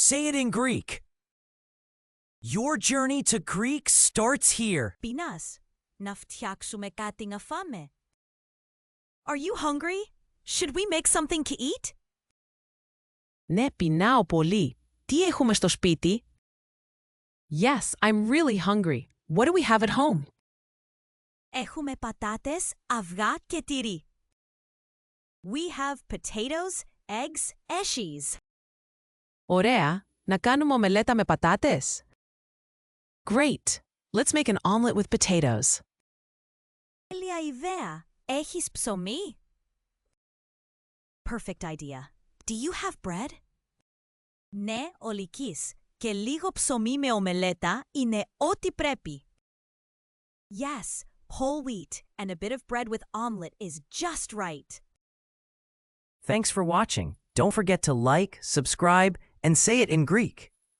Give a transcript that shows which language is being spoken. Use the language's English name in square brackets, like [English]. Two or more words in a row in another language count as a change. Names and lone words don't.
[English] Say it in Greek. Your journey to Greek starts here. [Greek] Πεινάς. Να φτιάξουμε κάτι να φάμε. [English] Are you hungry? Should we make something to eat? [Greek] Ναι, πεινάω πολύ. Τι έχουμε στο σπίτι? [English] Yes, I'm really hungry. What do we have at home? [Greek] Έχουμε πατάτες, αυγά και τυρί. [English] We have potatoes, eggs, eshies. [Greek] Ωραία. Να κάνουμε ομελέτα με πατάτες? [English] Great. Let's make an omelet with potatoes. [Greek] Τέλεια ιδέα. Έχεις ψωμί? [English] Perfect idea. Do you have bread? [Greek] Ναι, ολικής. Και λίγο ψωμί με ομελέτα είναι ό,τι πρέπει. [English] Yes, whole wheat and a bit of bread with omelet is just right. Thanks for watching. Don't forget to like, subscribe, and say it in Greek.